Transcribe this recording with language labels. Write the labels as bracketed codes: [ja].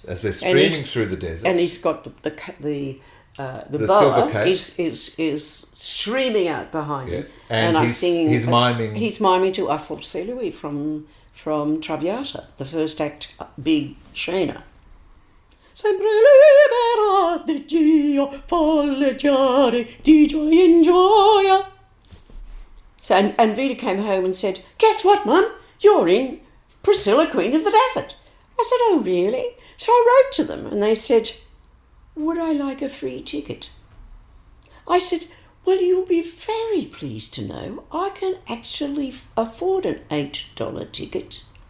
[en] As they're streaming through the desert. And he's got the silver boa case is streaming out behind him. And I'm singing. He's miming. He's miming to A Forse Lui from Traviata, the first act, big Shana. [it] Sempre libera di Dio, folleggiare di gioia in gioia. [en] So, and Vita came home and said, "Guess what, Mum? You're in Priscilla, Queen of the Desert." I said, "Oh, really?" So I wrote to them and they said, "Would I like a free ticket?" I said, "Well, you'll be very pleased to know I can actually afford an $8 ticket."